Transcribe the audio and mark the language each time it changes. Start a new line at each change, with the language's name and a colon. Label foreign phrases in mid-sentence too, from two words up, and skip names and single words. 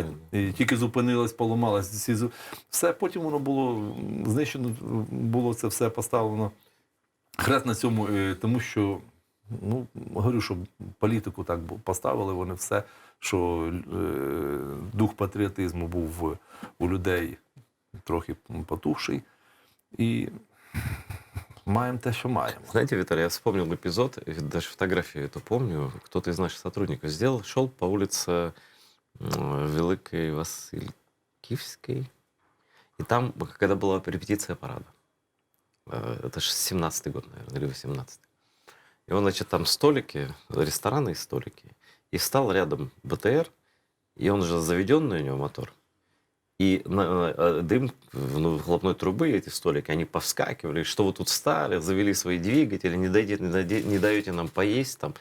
Ukrainian: І тільки зупинилась, поламалась. Все, потім воно було знищено, було це все поставлено. Хрест на цьому, тому що, ну, говорю, що політику так поставили вони все, що дух патріотизму був у людей трохи потухший.
Russian: І маем то, что маем. Знаете, Виталий, я вспомнил эпизод, даже фотографию эту помню, кто-то из наших сотрудников сделал, шел по улице Великой Василькивской, и там, когда была репетиция парада, это же 17-й год, наверное, или 18-й, и он, значит, там столики, рестораны и столики, и встал рядом БТР, и он же заведенный у него мотор, и дым выхлопной трубы, эти столики, они повскакивали, что вы тут встали, завели свои двигатели, не даете нам поесть там.